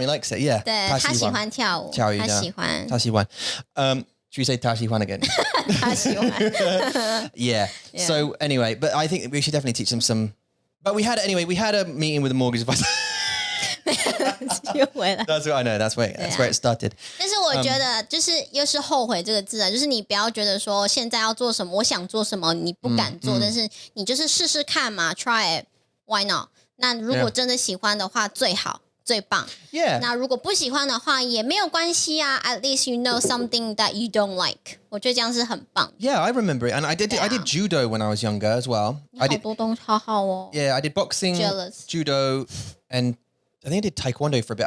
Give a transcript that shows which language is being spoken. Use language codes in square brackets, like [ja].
[en] He likes it. Yeah. [zh] 对，他喜欢跳舞。跳舞，他喜欢。他喜欢。 [en] Should we say [zh] 他喜欢 [en] again? [zh] 他喜欢。 [en] yeah. So anyway, but I think we should definitely teach them some. But we had a meeting with the mortgage advisor. [zh] 又回来。 [en] That's what I know. That's where it started. [zh] 但是我觉得就是又是后悔这个字啊，就是你不要觉得说现在要做什么，我想做什么，你不敢做，但是你就是试试看嘛 ， [en] try it, why not？ [zh] 那如果真的喜欢的话，最好最棒。 [en] Yeah. [zh] 那如果不喜欢的话也没有关系啊 ， [en] at least you know something that you don't like。 [zh] 我觉得这样是很棒。 [en] Yeah, I remember it, and I did judo when I was younger as well. [zh] 好多东西好好哦。 [en] Yeah, I did boxing, judo, and I think I did taekwondo for a bit.